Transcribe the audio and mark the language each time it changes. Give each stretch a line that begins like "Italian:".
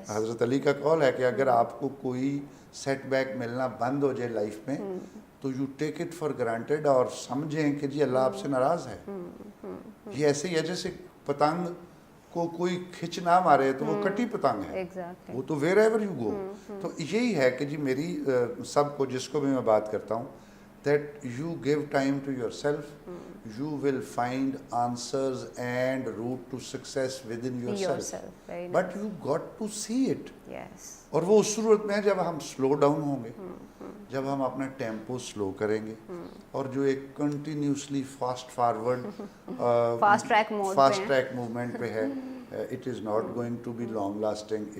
Urdu: حضرت علی کا قول ہے کہ اگر آپ کو کوئی سیٹ بیک ملنا بند ہو جائے لائف میں تو
English: you take it for granted
Urdu: اور سمجھیں کہ جی اللہ آپ سے ناراض ہے. یہ ایسے ہی ہے جیسے پتنگ کو کوئی کھچ نہ مارے تو وہ کٹی پتنگ ہے, وہ تو
English: Wherever you go.
Urdu: تو یہی ہے کہ جی میری سب کو, جس کو بھی میں بات کرتا ہوں,
English: that you give time to yourself, you will find answers and route to success within yourself. But you got to see it.
Urdu: اور وہ اس صورت میں جب ہم سلو ڈاؤن ہوں گے, جب ہم اپنا ٹیمپو سلو کریں گے, اور جو ایک continuously fast forward
English: fast track movement
Urdu: پہ ہے,
English: It is not going to be long lasting.